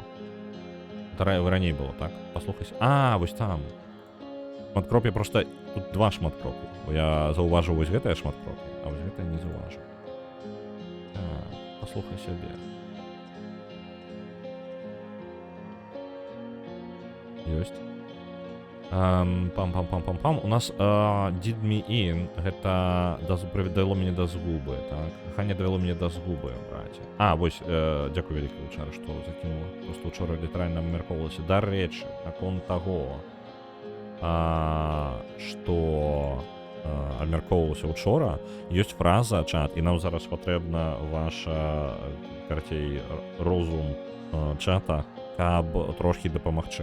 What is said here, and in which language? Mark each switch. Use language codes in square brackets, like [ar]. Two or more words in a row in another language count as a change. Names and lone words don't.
[be] Раней было, так? Паслухай сябе. Вось там. Шматкроп'я проста... Тут два шматкроп'я. Бо я заўважыў вось гэтае шматкроп'я, а вось гэтае не заўважыў. Так, паслухай сябе. Ёсць. Пам-пам-пам-пам-пам. У нас [en] did me in, [be] гэта давяло мяне да згубы, так? Каханне давяло мяне да згубы, браце. Вось, дзякую вялікае учора, што закінула. Просто учора літаральна абмяркоўвалася. Дарэчы, наконт таго, што абмяркоўвалася учора, ёсць фраза, чат, і нам зараз патрэбна ваша, карацей, розум чата, каб трошкі дапамагчы.